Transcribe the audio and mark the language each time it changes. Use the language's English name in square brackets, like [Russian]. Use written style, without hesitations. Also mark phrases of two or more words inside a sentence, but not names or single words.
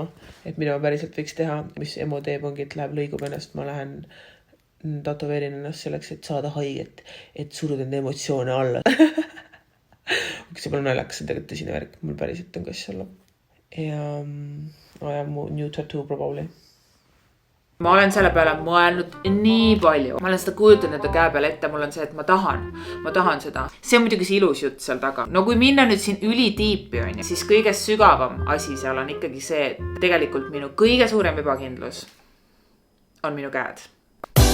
[Estonian] Et mida ma päriselt võiks teha. Mis emo teeb ongi, et läheb lõigub ennast. Ma lähen tatoveerin ennast selleks, et saada haiget. Et suruda enda emotsioone alla. See pole naljakas, see on tegelikult tõsine värk. Mul päriselt on kass olla. Ja mu [English] new tattoo probably. [Estonian] Ma olen selle peale mõelnud nii palju. Ma olen seda kujutanud enda käe peale ette. Mul on see, et ma tahan seda. See on muidugi see ilus jutt seal taga. No kui minna nüüd siin ülitiipi on, siis kõige sügavam asi seal on ikkagi see, et tegelikult minu kõige suurem ebakindlus on minu käed.